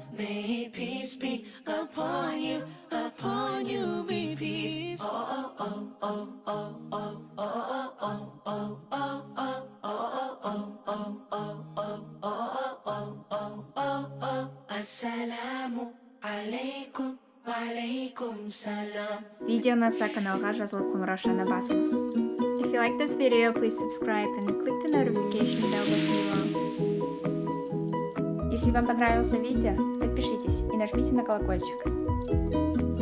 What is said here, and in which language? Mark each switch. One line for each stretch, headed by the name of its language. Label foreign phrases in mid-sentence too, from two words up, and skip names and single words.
English: May peace be upon you be peace. Oh, oh, oh, oh, oh, oh, oh, oh, oh, oh, oh,
Arabic: السلام عليكم، وعليكم السلام.
Kazakh: Видео ұнаса каналға жазылып қоңыраушаны басыңыз.
English: If you like this video, please subscribe and click the notification bell below.
Russian: Если вам понравился видео, подпишитесь и нажмите на колокольчик.